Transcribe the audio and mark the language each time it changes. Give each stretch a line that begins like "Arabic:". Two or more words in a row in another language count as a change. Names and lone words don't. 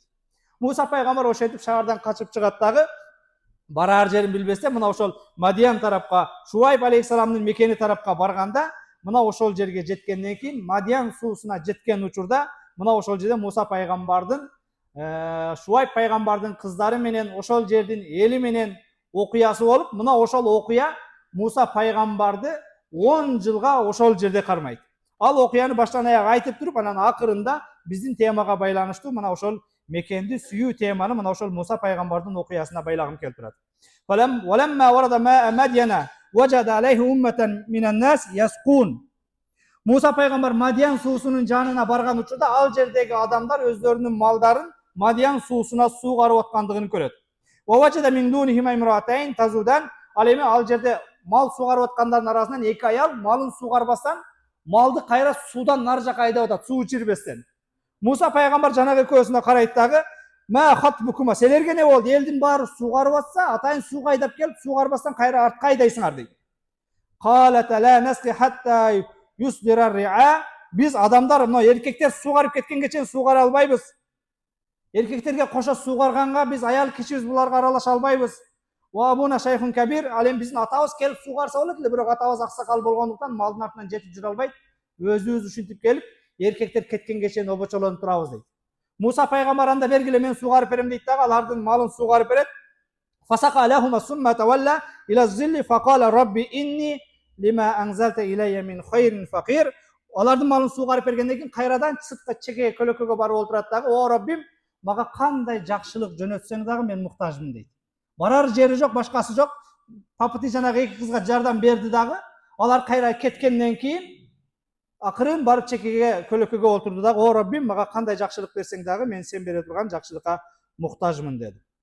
Kyrgyz: Муса пайгамбар ошентип шаардан качып чыгат дагы, барар жерин билбестен мына ошол Мадиян тарапка, Шуайб алейхисаламдын мекени тарапка барганда, мына ошол жерге жеткенден кийин Мадиян суусуна жеткен учурда мына ошол жерде Муса пайгамбардын Шуайб пайгамбардын кыздары менен ошол жердин эли менен окуясы болуп, мына ошол окуя Муса пайгамбарды 10 жылга ошол жерде кармайт. Ал окуяны баштан аяк айтып туруп, анан акырында биздин темага байланыштуу мына ошол мекенди сүйүү теманы мына ошол Муса пайгамбардын окуясына байлагым келип турат.
Arabic: ولما ورد ماء مدين وجد عليه أمة من الناس يسقون.
Kyrgyz: Musa пайгамбар Мадиян суусунун жанына барган учурда ал жердеги адамдар өздөрүнүн малдарын Мадиян суусуна суу карып аткандыгын көрөт.
Arabic: ووجد من دونهما امرأتين تذودان.
Kyrgyz: Ал эми ал жерде мал суу карып аткандардын арасынан эки аял малын суу карбастан малды кайра суудан нары жака айдап атат, суу ичирбестен. Муса пайгамбар жанагы экөөсүнө карайт дагы,
Arabic: "ما خطبكما,
Kyrgyz: силерге не болду? Элдин баары суу карып атса, атайын суу кайдап келип, суу карбастан кайра артка айдайсыңар" дейт.
Arabic: قالت لا نسقي حتى يصدر الرعاء.
Kyrgyz: Биз адамдар, мына эркектер суу карып кеткенге чейин суу кара албайбыз. Эркектерге кошо суу карганга биз аял кишибиз буларга аралаша албайбыз.
Arabic: وأبونا شيخ كبير.
Kyrgyz: Ал эми биздин атабыз келип суу карса болот эле, бирок атабыз аксакал болгондуктан малдын артынан жетип жүрө албайт. Өзүбүз ушинтип келип, эркектер кеткенге чейин обочолонуп турабыз дейт. Муса пайгамбар анда бергиле, мен суу карып берем дейт дагы, алардын малын суу карып берет.
Arabic: فسقى لهما ثم تولى إلى الظل فقال رب إني لما أنزلت إلي من خير فقير.
Kyrgyz: Алардын малын суу карып бергенден кийин кайрадан сыртка чекеге көлөкөгө барып олтурат дагы, "О Раббим, мага кандай жакшылык жөнөтсөң дагы мен муктажмын" дейт. Барар жери жок, башкасы жок. Папыты жанагы эки кызга жардам берди дагы. Алар кайра кеткенден кийин акырын барып чекеге көлөкөгө олтурду дагы, "О Раббим, мага кандай жакшылык берсең дагы мен сен бере турган жакшылыкка муктажмын" деди.